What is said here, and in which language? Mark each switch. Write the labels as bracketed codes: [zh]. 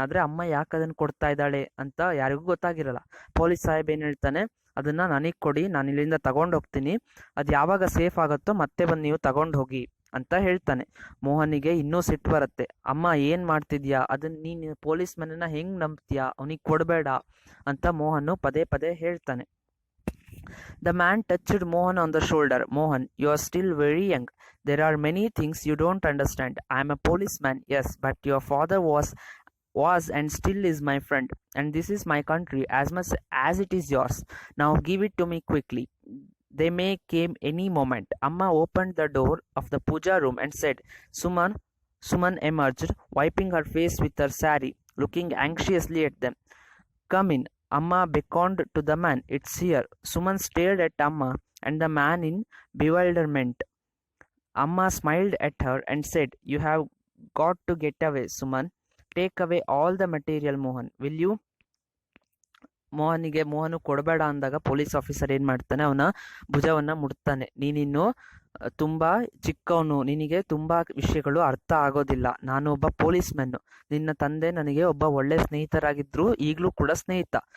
[kn] ಆದರೆ ಅಮ್ಮ ಯಾಕೆ ಅದನ್ನು ಕೊಡ್ತಾ ಇದ್ದಾಳೆ ಅಂತ ಯಾರಿಗೂ ಗೊತ್ತಾಗಿರಲ್ಲ. ಪೊಲೀಸ್ ಸಾಹೇಬ್ ಏನು ಹೇಳ್ತಾನೆ, ಅದನ್ನ ನನಗೆ ಕೊಡಿ, ನಾನು ಇಲ್ಲಿಂದ ತಗೊಂಡು ಹೋಗ್ತೀನಿ, ಅದು ಯಾವಾಗ ಸೇಫ್ ಆಗುತ್ತೋ ಮತ್ತೆ ಬಂದು ನೀವು ತಗೊಂಡು ಹೋಗಿ ಅಂತ ಹೇಳ್ತಾನೆ. ಮೋಹನಿಗೆ ಇನ್ನೂ ಸಿಟ್ಟು ಬರುತ್ತೆ. ಅಮ್ಮ ಏನು ಮಾಡ್ತಿದ್ಯಾ, ಅದನ್ನ ನೀನು ಪೊಲೀಸ್ ಮನೆನ ಹೆಂಗೆ ನಂಬ್ತೀಯಾ, ಅವನಿಗೆ ಕೊಡಬೇಡ ಅಂತ ಮೋಹನ್ ಪದೇ ಪದೇ ಹೇಳ್ತಾನೆ. [en] The man touched Mohan on the shoulder. Mohan, you are still very young. There are many things you don't understand. I am a policeman, yes, but your father was and still is my friend, and this is my country as much as it is yours. Now give it to me quickly. They may came any moment. Amma opened the door of the puja room and said, Suman emerged, wiping her face with her sari, looking anxiously at them. Come in. Amma beckoned to the man. It's here. Suman stared at Amma and the man in bewilderment. Amma smiled at her and said, You have got to get away, Suman. Take away all the material, Mohan. Will you? [kn] Mohan ಕೊಡಬೇಡ ಅಂದಾಗ police officer ಏನು ಮಾಡ್ತಾನೆ, ಅವನ ಭುಜವನ್ನು ಮುಡ್ತಾನೆ. ನೀನಿನ್ನು ತುಂಬ ಚಿಕ್ಕವನು, ನಿನಗೆ ತುಂಬ ವಿಷಯಗಳು ಅರ್ಥ ಆಗೋದಿಲ್ಲ. ನಾನು ಒಬ್ಬ ಪೊಲೀಸ್ ಮ್ಯಾನು. ನಿನ್ನ ತಂದೆ ನನಗೆ ಒಬ್ಬ ಒಳ್ಳೆ ಸ್ನೇಹಿತರಾಗಿದ್ರು, ಈಗಲೂ ಕೂಡ ಸ್ನೇಹಿತ.